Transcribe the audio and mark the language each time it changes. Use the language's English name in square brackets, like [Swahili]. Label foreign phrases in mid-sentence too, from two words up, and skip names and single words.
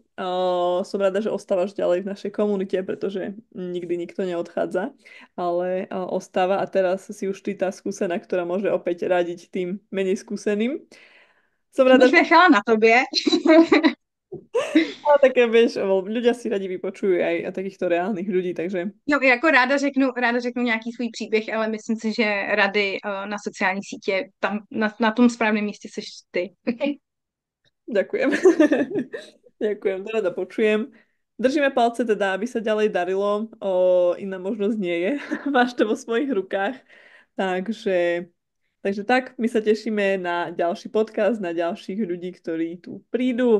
[Slovak] Som rada, že ostávaš ďalej v našej komunite, pretože nikdy nikto neodchádza, ale ostáva a teraz si už ty tá skúsená, ktorá môže opäť radiť tým menej skúseným. Som rada, [Czech] Bych nechala na tobě. [Slovak] ale také, vieš, ľudia si radi vypočujú aj takýchto reálnych ľudí, takže [Czech] No, jako ráda řeknu nějaký svůj příběh, ale myslím si, že rady na sociální sítě, tam na tom správném místě seš ty. [Slovak] ďakujem. Ďakujem, to rada počujem. Držíme palce teda, aby sa ďalej darilo. Iná možnosť nie je. Máš to vo svojich rukách. Takže tak, my sa tešíme na ďalší podcast, na ďalších ľudí, ktorí tu prídu.